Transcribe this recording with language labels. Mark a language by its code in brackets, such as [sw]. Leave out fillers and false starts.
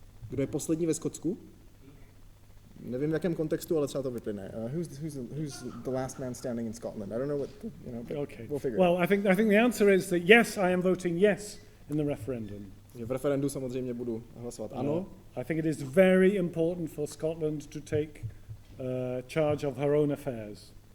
[cs] Kdo je poslední ve Skotsku? Nevím, v jakém kontextu, ale třeba to vyplyne. [en] Who's the last man standing in Scotland? I don't know what, but Okay. we'll figure Well, I think the answer is that yes, I am voting yes in the referendum. [cs] v referendu samozřejmě budu hlasovat ano. [en] I think it is very important for Scotland to take charge of her own affairs.